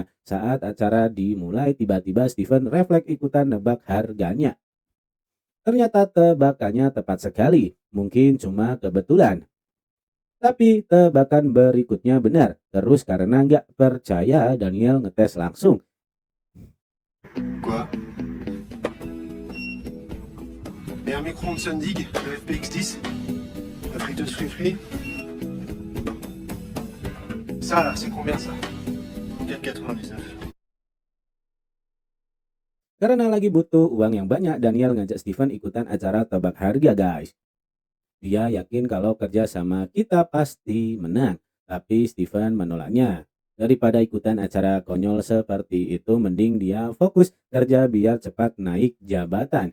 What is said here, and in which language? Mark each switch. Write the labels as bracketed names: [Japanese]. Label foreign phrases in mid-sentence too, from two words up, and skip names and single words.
[Indonesian] Saat acara dimulai, tiba-tiba Steven refleks ikutan nebak harganya. Ternyata tebakannya tepat sekali, mungkin cuma kebetulan. Tapi tebakan berikutnya benar. Terus karena nggak percaya, Daniel ngetes langsung. [French] Quoi? Et un micro-ondes Sundig, le FPX10, la friteuse free. Ça là, c'est combien ça? 4,99. [Indonesian] Karena lagi butuh uang yang banyak, Daniel ngajak Steven ikutan acara tebak harga guys. Dia yakin kalau kerja sama kita pasti menang, tapi Steven menolaknya. Daripada ikutan acara konyol seperti itu, mending dia fokus kerja biar cepat naik jabatan.